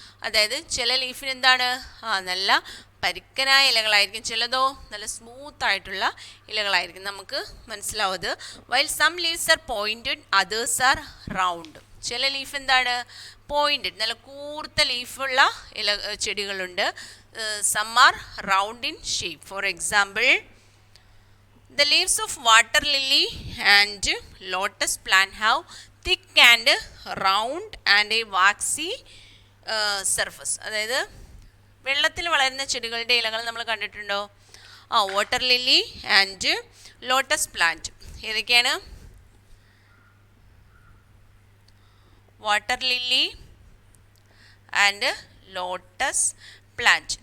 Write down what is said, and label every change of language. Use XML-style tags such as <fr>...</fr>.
<ml>അതായത് ചില ലീഫിന് എന്താണ്? നല്ല പരുക്കനായ ഇലകളായിരിക്കും, ചിലതോ നല്ല സ്മൂത്ത് ആയിട്ടുള്ള ഇലകളായിരിക്കും. നമുക്ക് മനസ്സിലാവത്.</ml> <en>While some leaves are pointed, others are round.</en> <ml>ചില ലീഫ് എന്താണ്? പോയിൻറ്റഡ്, നല്ല കൂർത്ത ലീഫുള്ള ചെടികളുണ്ട്.</ml> <en>Some are round in shape. For example, the leaves of water lily and lotus plant have thick and round and a waxy surface.</en> <ml>അതായത് വെള്ളത്തിൽ വളരുന്ന ചെടികളുടെ ഇലകൾ നമ്മൾ കണ്ടിട്ടുണ്ടോ?</ml> <en>Water lily and lotus plant.</en> <ml>ഏതൊക്കെയാണ്?</ml> <en>Water lily and lotus plant.</en>